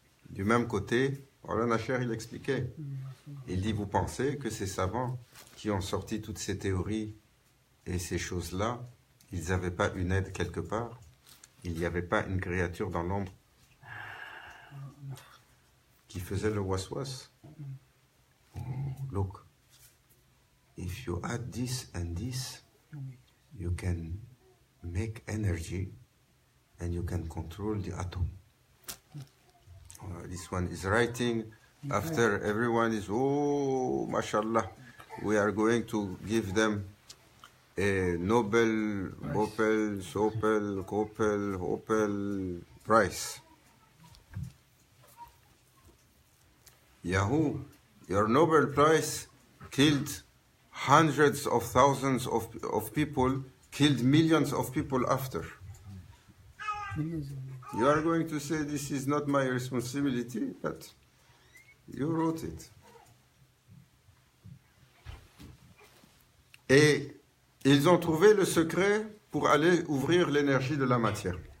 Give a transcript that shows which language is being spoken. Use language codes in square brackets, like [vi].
[fr] Du même côté, Maulana Nasher, il expliquait. Il dit, vous pensez que ces savants qui ont sorti toutes ces théories et ces choses-là, ils n'avaient pas une aide quelque part? Il n'y avait pas une créature dans l'ombre qui faisait le waswas? [en] Oh, look, if you add this and this, you can make energy and you can control the atom. This one is writing after everyone is, oh, mashallah, we are going to give them a Nobel, Opel, Sopel, Kopel, Opel prize. Yahoo, your Nobel Prize killed hundreds of thousands of people, killed millions of people after. You are going to say, this is not my responsibility, but you wrote it. [fr] Et ils ont trouvé le secret pour aller ouvrir l'énergie de la matière.